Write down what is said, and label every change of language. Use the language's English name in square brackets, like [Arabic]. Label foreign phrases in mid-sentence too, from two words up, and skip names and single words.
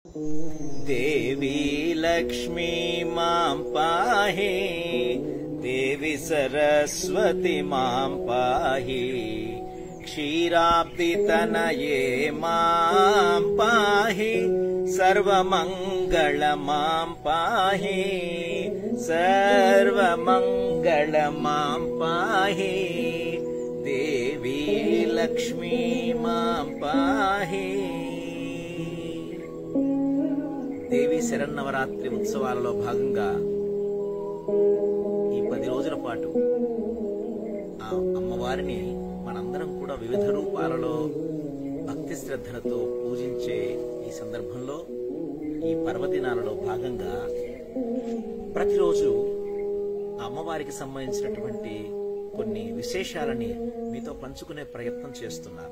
[Sanskrit] देवी लक्ष्मी मां पाहि, देवी सरस्वती मां पाहि, क्षीराब्धितनये मां पाहि, सर्वमंगल मां पाहि, सर्वमंगल मां पाहि, देवी लक्ष्मी मां पाहि। [Telugu] దేవి శరన్నవరాత్రి ఉత్సవాలలో భాగంగా ఈ 10 రోజుల పాటు ఆ అమ్మవారిని మనందరం కూడా వివిధ రూపాలలో భక్తి శ్రద్ధలతో పూజించే ఈ సందర్భంలో ఈ పర్వదినాలలో భాగంగా ప్రతిరోజు ఆ అమ్మవారికి సంబంధించినటువంటి కొన్ని విశేషాలని మీతో పంచుకునే ప్రయత్నం చేస్తున్నాను.